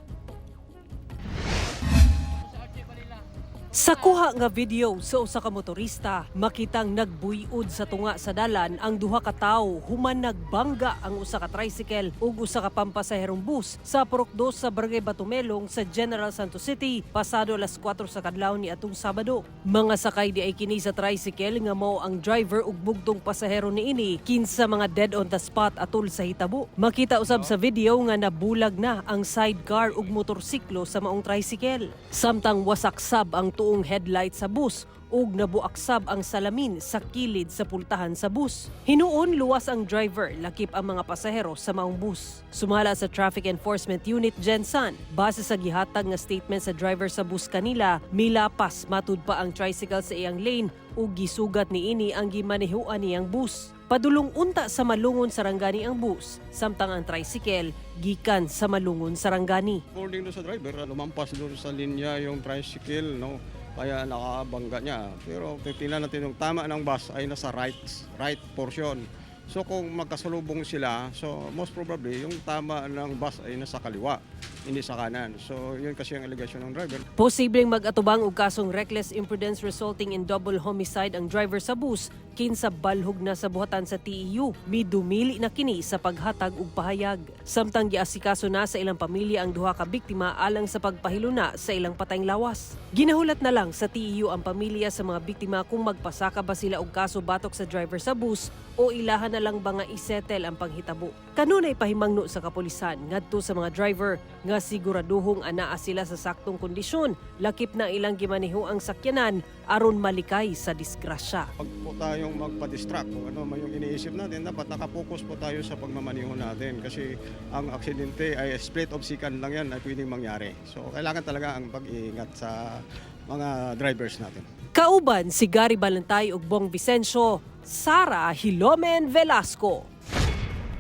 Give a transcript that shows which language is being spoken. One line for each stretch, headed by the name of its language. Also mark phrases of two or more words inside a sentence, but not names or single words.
Cebuano: Sa kuha nga video sa usa ka motorista, makitang nagbuy-od sa tunga sa dalan ang duha ka tawo human nagbangga ang usa ka tricycle ug usa ka pampasaherong bus sa Purok 2 sa Barangay Batumelong sa General Santos City pasado alas 4 sa kadlaw ni atong Sabado. Mga sakay di ay kini sa tricycle nga mao ang driver ug bugtong pasahero niini kinsa mga
English: dead on the spot
Cebuano: atol sa hitabo. Makita usab sa video nga nabulag na ang sidecar ug motorsiklo sa maong tricycle. Samtang wasak-sab ang tuong headlight sa bus ug nabuaksab ang salamin sa kilid sa pultahan sa bus. Hinuon luwas ang driver, lakip ang mga pasahero sa maong bus. Sumala sa Traffic Enforcement Unit Gensan, base sa gihatag nga statement sa driver sa bus kanila, milapas matud pa ang tricycle sa iyang lane ug gisugat niini ang gimanehuan niyang bus. Padulong unta sa Malungon Sarangani ang bus, samtang ang tricycle gikan sa Malungon Sarangani.
Filipino: According do sa driver, lumampas doon sa linya yung tricycle, no? Kaya nakabangga niya. Pero titingnan natin yung tama ng bus ay nasa
English: right portion.
Filipino: So kung magkasalubong sila, so
English: most probably
Filipino: yung tama ng bus ay nasa kaliwa, hindi sa kanan. So yun kasi ang allegation ng driver.
Cebuano: Posibleng mag-atubang og kasong
English: reckless imprudence resulting in double homicide
Cebuano: ang driver sa bus kinsa balhog na sa buhatan sa TEU. Midumili na kini sa paghatag og pahayag. Samtang giasikaso na sa ilang pamilya ang duha ka biktima alang sa pagpahiluna sa ilang patayng lawas. Ginahulat na lang sa TEU ang pamilya sa mga biktima kung magpasaka ba sila og kaso batok sa driver sa bus o ilahan na lang ba nga isettle ang panghitabo. Kanunay pahimangno sa kapulisan ngadto sa mga driver nga siguraduhong anaa sila sa saktong kondisyon, lakip na ilang gimaneho ang sakyanan aron malikay sa disgrasya.
Filipino: Pag po tayong magpa-distract kung ano man yung iniisip natin, dapat nakapokus po tayo sa pagmamaneho natin kasi ang aksidente ay
English: split of second
Filipino: lang yan ay pwedeng mangyari. So kailangan talaga ang pag-iingat sa mga drivers natin.
Cebuano: Kauban si Gary Balantay ug Bong Vicencio, Sara Hilomen Velasco.